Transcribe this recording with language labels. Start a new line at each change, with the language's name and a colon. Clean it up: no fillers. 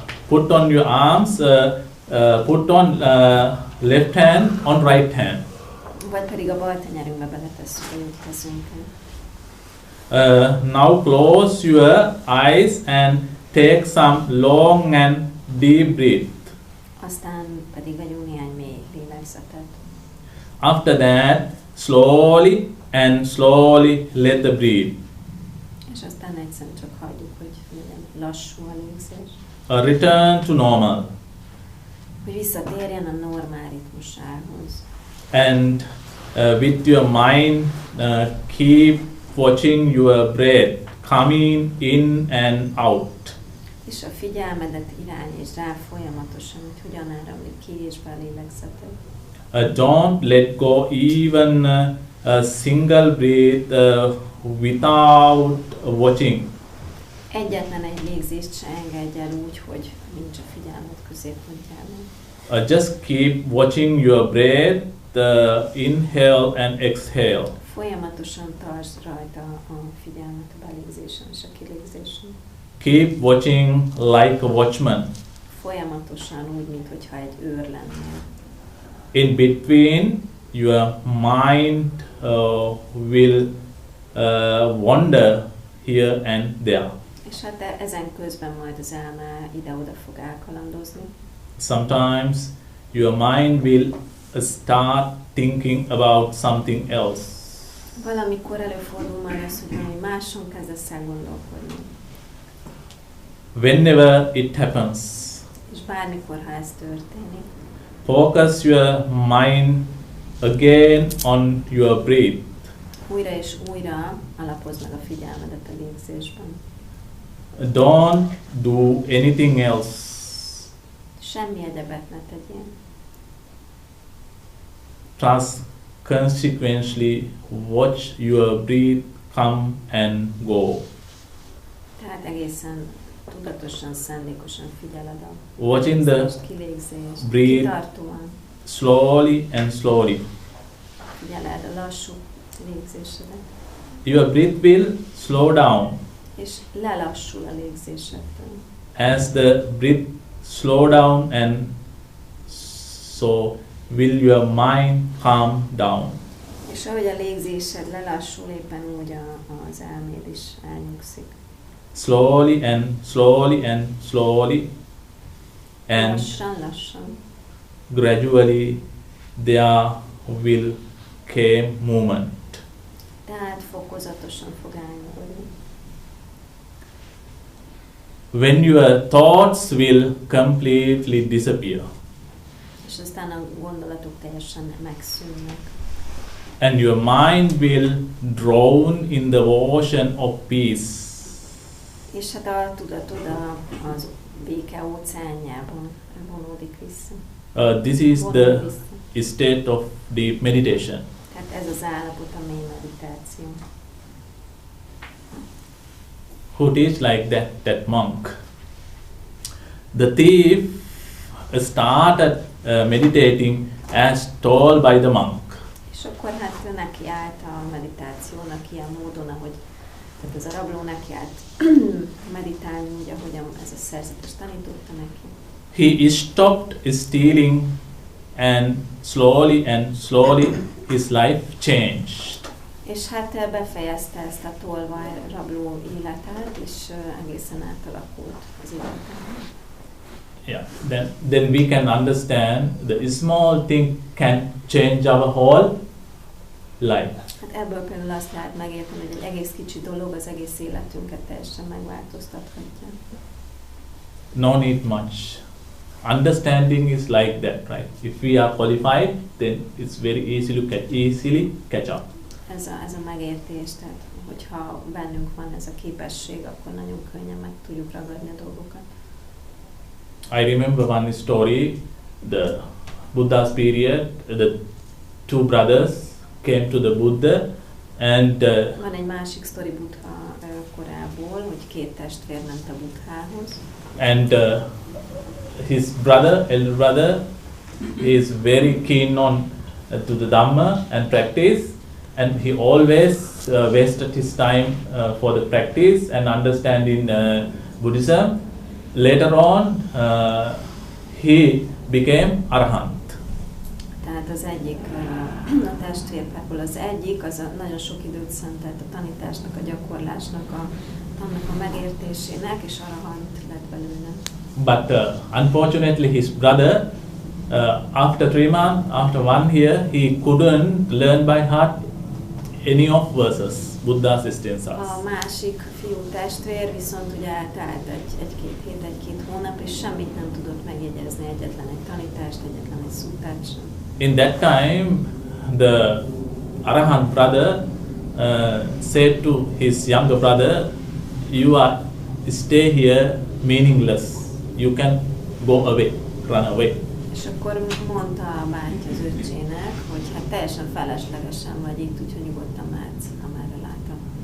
English: put on your arms, put on left hand on right hand.
Hungarian: Vagy pedig a bal tenyerünkbe beletesszük a jobb kezünket.
English: Now close your eyes and take some long and deep breath.
Hungarian: Aztán pedig vegyünk néhány mély lélegzetet.
English: After that, slowly and slowly let the breath.
Hungarian: És aztán egyszerűen csak hagyjuk, hogy legyen lassú a légzés.
English: Return to normal.
Hungarian: Hogy visszatérjen a normál ritmusához.
English: And with your mind, keep watching your breath coming in and out.
Hungarian: És a figyelmedet irányítsd rá folyamatosan, hogy hogyan áramlik ki és be a lélegzetet.
English: Don't let go even a single breath without watching.
Hungarian: Egyetlen egy légzést se engedj el úgy, hogy nincs a figyelmet középpontjában.
English: Just keep watching your breath, inhale and exhale.
Hungarian: Folyamatosan tartsd rajta a figyelmet a belégzésen és a kilégzésen.
English: Keep watching like a watchman.
Hungarian: Folyamatosan úgy, mintha egy őr lennél.
English: In between, your mind will wander here and there.
Hungarian: És hát ezen közben majd az elme ide-oda fog elkalandozni.
English: Sometimes your mind will start thinking about something else.
Hungarian: Valamikor előfordul majd az, hogy valami máson kezdesz el gondolkodni.
English: Whenever it happens,
Hungarian: És bármikor, ha ez történik,
English: focus your mind again on your breath.
Hungarian: újra és újra alapozd meg a figyelmedet a légzésben.
English: Don't do anything else.
Hungarian: Semmi egyebet ne tegyél.
English: Consequently, watch your breath come and go.
Hungarian: Tehát egészen tudatosan, szándékosan figyeled a
English: Watching the
Hungarian: kilégzést,
English: breathe
Hungarian: kitartóan
English: slowly and slowly.
Hungarian: figyeled a lassú légzésedet.
English: Your breath will slow down.
Hungarian: És lelassul a légzésettől.
English: As the breath slow down, and so will your mind calm down.
Hungarian: És ahogy a légzésed lelassul, éppen úgy az elméd is elnyugszik.
English: Slowly and slowly and slowly, and
Hungarian: Lassan.
English: gradually there will came movement.
Hungarian: Tehát fokozatosan fog elnyugodni.
English: When your thoughts will completely disappear,
Hungarian: És aztán a gondolatok teljesen megszűnnek.
English: and your mind will drown in the ocean of peace.
Hungarian: És hát a tudatod az béke óceánjában vonódik vissza.
English: This is the state of deep meditation.
Hungarian: Tehát ez az állapot a mély meditáció.
English: Who teach like that monk? The thief started meditating as told by the monk.
Hungarian: És akkor hát ő neki állt a meditációnak ilyen módon, ahogy tehát ez a rabló neki állt meditálni, úgy, ahogyan ez a szerzetes tanította neki.
English: He stopped stealing, and slowly his life changed.
Hungarian: És hát befejezte ezt a tolvaj rabló életet, és egészen átalakult az életben.
English: Yeah. Then we can understand the small thing can change our whole life.
Hungarian: Hát ebből például azt lehet megérteni, hogy egy egész kicsi dolog az egész életünket teljesen megváltoztathatja.
English: No need much. Understanding is like that, right? If we are qualified, then it's very easily catch up.
Hungarian: Ez a megértés, tehát hogyha bennünk van ez a képesség, akkor nagyon könnyen meg tudjuk ragadni a dolgokat.
English: I remember one story, the Buddha's period, the two brothers came to the Buddha, and
Hungarian: van egy másik sztori Buddha korából, hogy két testvér ment a Buddhához.
English: And his brother, elder brother, is very keen on to the Dhamma and practice, and he always wasted his time for the practice and understanding Buddhism. later on, he became arahant.
Hungarian: Tehát az egyik, a testvérpából az egyik, az nagyon sok időt szentelt a tanításnak, a gyakorlásnak, annak a megértésének, és arahant lett belőle.
English: But unfortunately, his brother, after 3 months, after 1 year, he couldn't learn by heart any of verses, Buddha's instances.
Hungarian: A másik fiú testvér viszont ugye eltelt egy-két hét, egy-két hónap, és semmit nem tudott megjegyezni, egyetlen egy tanítást, egyetlen egy szuttát sem.
English: In that time, the arahant brother said to his younger brother, "You are stay here meaningless. You can go away, run away."
Hungarian: És akkor mondta a bátyja az öccsének, hogy hát teljesen feleslegesen vagy itt, úgyhogy nyugodtan mehetsz, amerre látom.